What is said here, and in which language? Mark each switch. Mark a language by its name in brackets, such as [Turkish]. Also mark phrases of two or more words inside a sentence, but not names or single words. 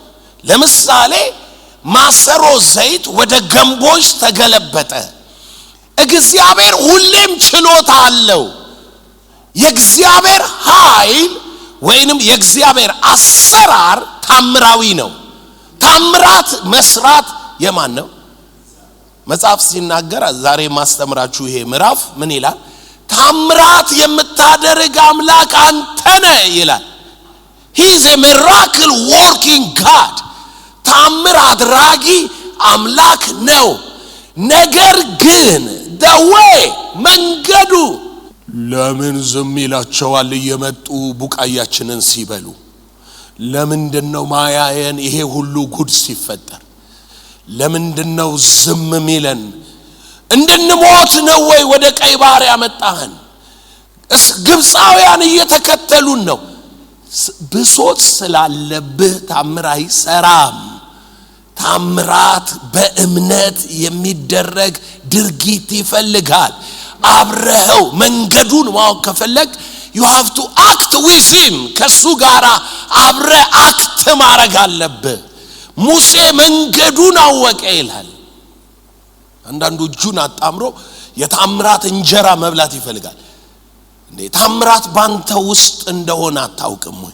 [Amharic] ለምሳሌ ማሰሮ ዘይት ወደ ገንቦች ተገለበጠ። እግዚአብሔር ሁሌም ችሎታ አለው። የእግዚአብሔር ኃይል ወይንም የእግዚአብሔር አሰራር ታምራዊ ነው። ታምራት መስራት የማን ነው? መጽሐፍ ሲናገር ዛሬ ማስተምራችሁ ይሄ ምዕራፍ ምን ይላል? ታምራት የምታደርግ አምላክ አንተ ነህ ይላል። [English] he is a miracle working God። [Amharic] ታምር አድራጊ አምላክ ነው። ነገር ግን [English] the way [Amharic] መንገዱ ለምን ዝም ይላቸዋል እየመጡ ቡቃያችንን ሲበሉ? ለምንድነው ማያየን ይሄ ሁሉ ጉድ ሲፈጠር? ለምንድነው ዝም ሚለን? እንድንሞት ነው ወይ ወደ ቀይ ባህር ያመጣህን? ግብፃውያን እየተከተሉን ነው። ብሶት ስላለብህ ታምር አይሰራም። ታምራት በእምነት የሚደረግ ድርጊት ይፈልጋል። አብረኸው መንገዱን ማወቅ ከፈለግ [English] you have to act with him። [Amharic] ከሱ ጋር አብረ አክት ማድረግ አለብህ። ሙሴ መንገዱን አወቀ ይላል። አንዳንዱ እጁን አጣምሮ የታምራት እንጀራ መብላት ይፈልጋል። እንዴ ታምራት ባንተ ውስጥ እንደሆነ አታውቅም ወይ?